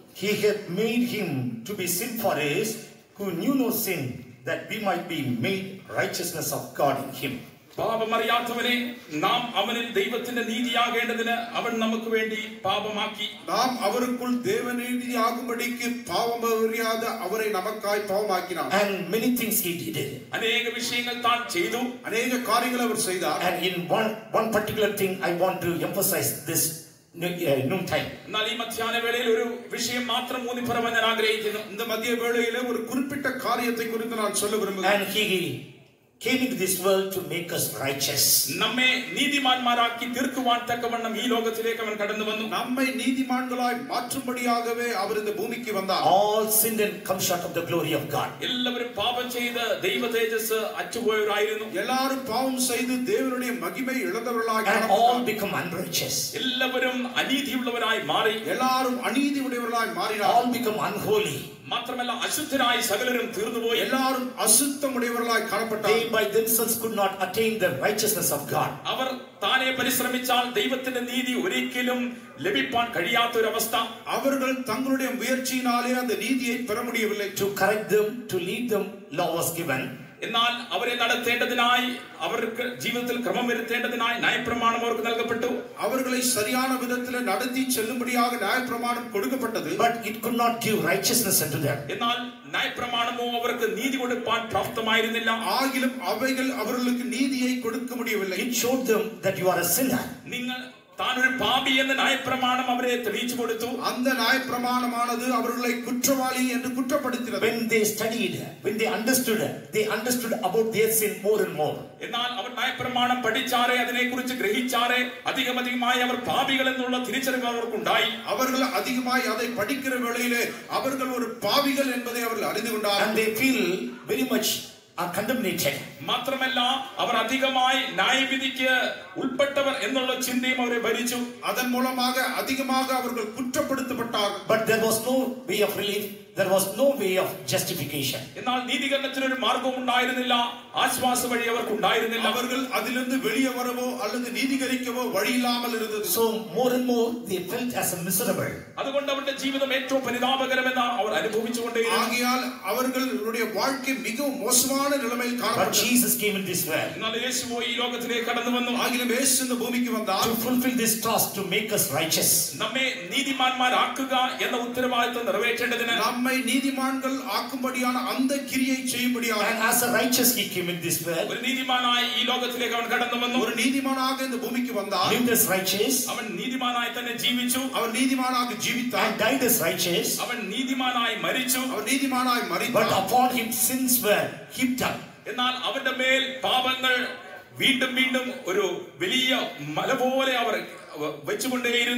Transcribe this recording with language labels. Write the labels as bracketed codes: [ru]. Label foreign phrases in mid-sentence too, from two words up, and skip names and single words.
[en] He hath made him to be sin for us, who knew no sin, that we might be made righteousness of God in him. [ml] പാപമറിയാത്തവനെ നാം അവനിൽ ദൈവത്തിന്റെ നീതിയാകേണ്ടതിന് അവൻ നമുക്ക് വേണ്ടി പാപമാക്കി. [ta] நாம் அவருக்குள் தேவநீதியாகும்படிக்கு பாவமறியாத அவரை நமக்காய் பாவமாக்கினார். [en] And many things he did. [ml] അനേക വിഷയങ്ങൾ താൻ ചെയ്തു, [ta] அநேக காரியங்களை அவர் செய்தார். [en] And in one particular thing I want to emphasize this noon time. [ml] എന്നാൽ ഈ മധ്യാഹ്ന വേളയിൽ ഒരു വിഷയം മാത്രം ഊന്നി പറയാൻ ഞാൻ ആഗ്രഹിക്കുന്നു. [ta] இந்த மதிய வேளையிலே ஒரு குறிப்பிட்ட காரியத்தை குறித்து நான் சொல்ல விரும்புகிறேன். [en] And he came into this world to make us righteous. [ml] നമ്മെ നീതിമാന്മാരാക്കി തീർക്കുവാൻ തക്കവണ്ണം ഈ ലോകത്തിലേക്ക് അവൻ കടന്നു വന്നു. [ta] நம்மை நீதிமான்களாய் மாற்றும்படியாகவே அவர் இந்த பூமிக்கு வந்தார். [en] All sinned and come short of the glory of God. [ml] എല്ലാവരും പാപം ചെയ്ത് ദൈവ തേജസ് അറ്റുപോയവരായിരുന്നു. [ta] எல்லாரும் பாவம் செய்து தேவனுடைய மகிமை இழந்தவர்களாய் [en] And all [ta] காணப்பட்டார்கள். [en] become unrighteous. [ml] എല്ലാവരും അനീതിയുള്ളവരായി മാറി. [ta] எல்லாரும் அநீதி உடையவர்களாய் மாறினார். [en] All become unholy. [ml] മാത്രമല്ല അശുദ്ധരായി സകലരും തീർന്നുപോയി. [ta] எல்லாரும் அசுத்தம் உடையவர்களாய் காணப்பட்டார்கள். [en] They by themselves could not attain the righteousness of God. [ml] അവർ താനെ പരിശ്രമിച്ചാൽ ദൈവത്തിന്റെ നീതി ഒരിക്കലും ലഭിപ്പാൻ കഴിയാത്ത ഒരു അവസ്ഥ. [ta] அவர்கள் தங்களுடைய முயற்சியினாலே அந்த நீதியை பெற முடியவில்லை. [en] To correct them, to lead them, law was given. [ml] എന്നാൽ അവരെ നടത്തേണ്ടതിനായി, അവർക്ക് ജീവിതത്തിൽ ക്രമം വരുത്തേണ്ടതിനായി ന്യായപ്രമാണം അവർക്ക് നൽകപ്പെട്ടു. [ta] அவர்களை சரியான விதத்தில் நடத்தி செல்லும்படியாக நியாயப்பிரமாணம் கொடுக்கப்பட்டது. [en] But it could not give righteousness unto them. [ml] എന്നാൽ ന്യായപ്രമാണമോ അവർക്ക് നീതി കൊടുപ്പാൻ പ്രാപ്തമായിരുന്നില്ല. [ta] ஆகிலும் அவைகள் அவர்களுக்கு நீதியை கொடுக்க முடியவில்லை. [en] It showed them that you are a sinner. [ml] നിങ്ങൾ താനൊരു പാപി എന്ന ന്യായപ്രമാണം അവരെ തെളിയിച്ചു കൊടുത്തു. [ta] அந்த நியாயப்பிரமாணமானது அவர்களை குற்றவாளி என்று குற்றப்படுத்தினது. [en] When they studied, when they understood about their sin more and more. [ml] എന്നാൽ അവർ ന്യായപ്രമാണം പഠിച്ചാറേ, അതിനെക്കുറിച്ച് ഗ്രഹിച്ചാറേ അധികമായി അവർ പാപികൾ എന്നുള്ള തിരിച്ചറിവ് അവർക്കുണ്ടായി. [ta] அவர்கள் அதிகமாய் அதை படிக்கிற வேளையிலே அவர்கள் ஒரு பாவிகள் என்பதை அவர்கள் அறிந்து கொண்டார்கள். [en] And they feel very much condemnated. [ml] മാത്രമല്ല അവർ അധികമായി ന്യായവിധിക്ക് ഉൾപ്പെട്ടവർ എന്നുള്ള ചിന്തയും അവരെ ഭരിച്ചു. [ta] அதன் மூலமாக அதிகமாக அவர்கள் குற்றப்படுத்தப்பட்டார்கள். [en] But there was no way of relief. There was no way of justification. [ml] എന്നാൽ നീതീകരണത്തിന് ഒരു മാർഗവും ഉണ്ടായിരുന്നില്ല, ആശ്വാസ വഴി അവർക്ക് ഉണ്ടായിരുന്നില്ല. [ta] அவர்கள் அதிலிருந்து வெளியே வரவோ அல்லது நீதிகரிக்கவோ வழி இல்லாமல் இருந்தது. [en] So more and more they felt as a miserable. [ml] അതുകൊണ്ട് അവരുടെ ജീവിതം ഏറ്റവും പരിതാപകരമെന്ന് അവർ അനുഭവിച്ചുകൊണ്ടേയിരുന്നു. [ta] ஆகையால் அவர்களுடைய வாழ்க்கை மிகவும் மோசமான நிலைமையில் But காணப்பட்டது. [en] Jesus came in this world [ml] എന്നാൽ യേശുവോ ഈ ലോകത്തിലേക്ക് കടന്നു വന്നു. [ta] ஆகிலும் இயேசு இந்த பூமிக்கு வந்தார். [en] to fulfill this task, to make us righteous. [ml] നമ്മെ നീതിമാന്മാരാക്കുക എന്ന ഉത്തരവാദിത്വം നിറവേറ്റേണ്ടതിന്, [ta] நம்மை நீதிமான்கள் ஆக்கும்படியான அந்த கிரியை செய்யும்படியாக [en] And as a righteous he came in this world, [ml] ഒരു നീതിമാനായി ഈ ലോകത്തിലേക്ക് അവൻ കടന്നു വന്നു. [ta] ஒரு நீதிமானாக இந்த பூமிக்கு வந்தார். [en] lived as righteous, [ml] അവൻ നീതിമാനായി തന്നെ ജീവിച്ചു. [ta] அவர் நீதிமானாக ஜீவித்தார். [en] and died as righteous. [ml] അവൻ നീതിമാനായി മരിച്ചു. [ta] அவர் நீதிமானாய் But மரித்தார். [en] upon him sins were heaped up. [ml] എന്നാൽ അവന്റെ മേൽ പാപങ്ങൾ വീണ്ടും വീണ്ടും ഒരു വലിയ മല പോലെ അവർ വെച്ചുകൊണ്ടേയിരുന്നു.